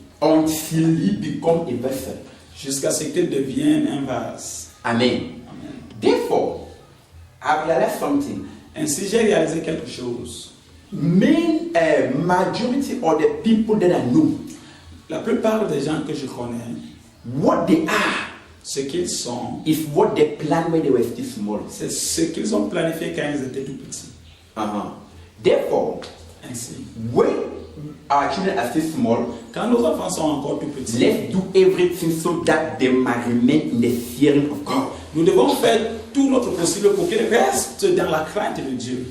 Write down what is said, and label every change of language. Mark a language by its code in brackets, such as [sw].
[en] until he become a vessel. [fr] jusqu'à ce qu'il devienne un vase. [en] Amen. [fr] Amen. [en] Therefore, I realized something. [fr] Ainsi, j'ai réalisé quelque chose. [en] Majority of the people that I know, [fr] La plupart des gens que je connais, [en] what they are [fr] ce qu'ils sont, [en] is what they planned when they were still small. [fr] c'est ce qu'ils ont planifié quand ils étaient tout petits. [en] Therefore, [fr] Ainsi, [en] when our children are still small, [fr] quand nos enfants sont encore tout petits, [en] let's do everything so that they might remain in the fearing of God. [fr] nous devons faire tout notre possible pour qu'ils restent dans la crainte de Dieu.